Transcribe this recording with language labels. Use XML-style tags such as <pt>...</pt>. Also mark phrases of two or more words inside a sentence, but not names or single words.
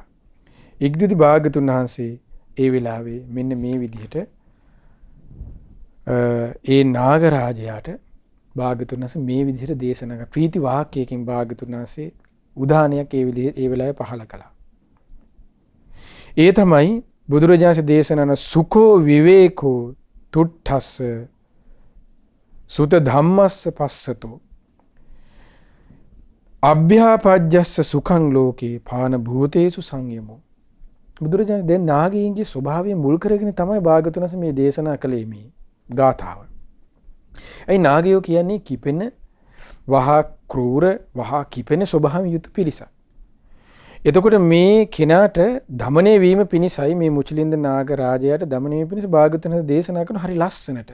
<si>ඉක්දිදි භාග්‍යතුන් වහන්සේ ඒ වෙලාවේ මෙන්න මේ විදිහට ඒ නාගරාජයාට භාග්‍යතුන් වහන්සේ මේ විදිහට දේශනා කළා. ප්‍රීති වාක්‍යයකින් භාග්‍යතුන් වහන්සේ උදාහරණයක් ඒ වෙලාවේ පහළ කළා. ඒ තමයි බුදුරජාණන් දේශනා</si> <pi>සුඛෝ විවේකෝ තුට්ඨස්ස සුත ධම්මස්ස පස්සතෝ අභ්‍යාපජ්ජස්ස සුඛං ලෝකේ පාන භූතේසු සංයමෝ.</pi> <si>බුදුරජාණන් දැන් නාගයන්ගේ ස්වභාවය මුල් කරගෙන තමයි භාග්‍යවතුන් වහන්සේ මේ දේශනා කළේ මේ ගාථාව. ඒ නාගයෝ කියන්නේ කිපෙන වහා ක්‍රූර වහා කිපෙන ස්වභාවයෙන් යුත් පිරිසක්. එතකොට මේ කෙනාට දමනය වීම පිණිසයි මේ මුචලින්ද නාග රාජයාට දමනය වීම පිණිස භාග්‍යවතුන් වහන්සේ දේශනා කරන හරි ලස්සනට.</si>